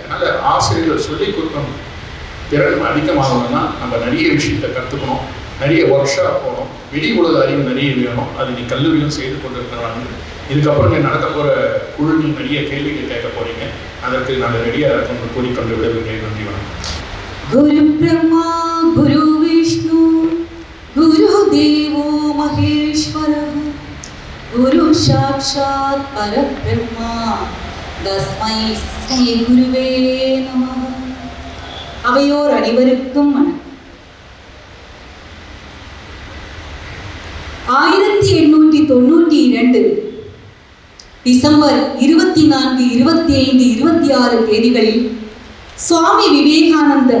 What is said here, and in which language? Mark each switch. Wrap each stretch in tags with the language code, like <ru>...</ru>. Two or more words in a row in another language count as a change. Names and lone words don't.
<ta>அதனால் ஆசிரியர்கள் சொல்லிக் கொடுக்கணும். திறன் அதிகமாகணும்னா நம்ம நிறைய விஷயத்தை கற்றுக்கணும், நிறைய ஒர்க் ஷாப் போகணும், வெளி உலக அறிவு நிறைய வேணும். அது நீ கல்லூரியும் செய்து கொண்டு இருக்கிறாங்க. இதுக்கப்புறம் நீங்கள் நடக்க போகிற குழுவில் நிறைய கேள்விகள் கேட்க போகிறீங்க. அதற்கு நாங்கள் ரெடியாக இருக்கணும் கூறிக்கொண்டு விடுகிறேன். நன்றி, வணக்கம்.</ta> <sa>गुरु ब्रह्मा गुरु विष्णु गुरुदेवो महेश्वरः गुरु साक्षात् परब्रह्मा तस्मै श्री गुरुवे नमः.</sa> <ta>அவையோர் அனைவருக்கும் வணக்கம். 1892 டிசம்பர் 24, 25, 26 தேதிகளில் சுவாமி விவேகானந்தர்</ta>